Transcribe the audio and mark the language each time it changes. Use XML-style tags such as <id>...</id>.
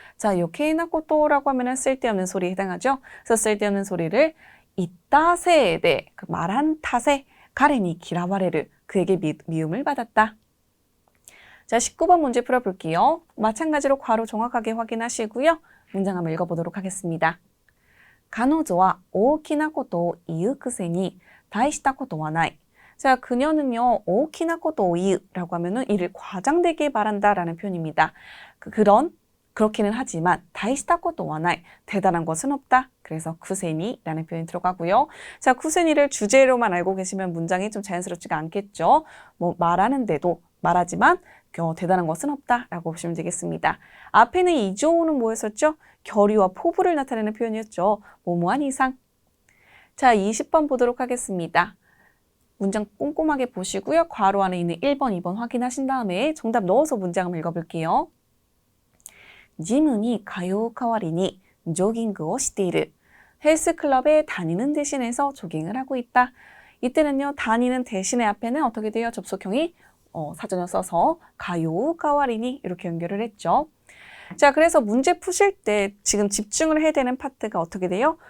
<ko>자, 요케이나 것도라고 하면 쓸데없는 소리에 해당하죠. 그래서 쓸데없는 소리를 있다 세대, 그 말한 탓에</ko> <ja>가렌이 기라와레르,</ja> <ko>그에게 미움을 받았다. 자, 19번 문제 풀어볼게요. 마찬가지로 괄호 정확하게 확인하시고요. 문장 한번 읽어보도록 하겠습니다.</ko> <ja>彼女は大きなことを言うくせに大したことはない.</ja> <ko>자, 그녀는요,</ko> <ja>大きなことを言う</ja> <ko>라고 하면은 이를 과장되게 말한다라는 표현입니다. 그렇기는 하지만</ko> <ja>다이시다 것도 와나이,</ja> <ko>대단한 것은 없다. 그래서 쿠세니라는 표현이 들어가고요. 자, 쿠세니를 주제로만 알고 계시면 문장이 좀 자연스럽지가 않겠죠. 말하는데도 말하지만 대단한 것은 없다라고 보시면 되겠습니다. 앞에는 이조는 뭐였었죠? 결의와 포부를 나타내는 표현이었죠. 뭐뭐한 이상. 자, 20번 보도록 하겠습니다. 문장 꼼꼼하게 보시고요. 괄호 안에 있는 1번, 2번 확인하신 다음에 정답 넣어서 문장 한번 읽어볼게요.</ko> <ja>ジムに通う代わりにジョギングをしている.</ja> <ko>헬스클럽에 다니는 대신해서 조깅을 하고 있다. 이때는요, 다니는 대신에 앞에는 어떻게 돼요? 접속형이 사전을 써서 가요 가와리니 이렇게 연결을 했죠. 자, 그래서 문제 푸실 때 지금 집중을 해야 되는 파트가 어떻게 돼요?</ko>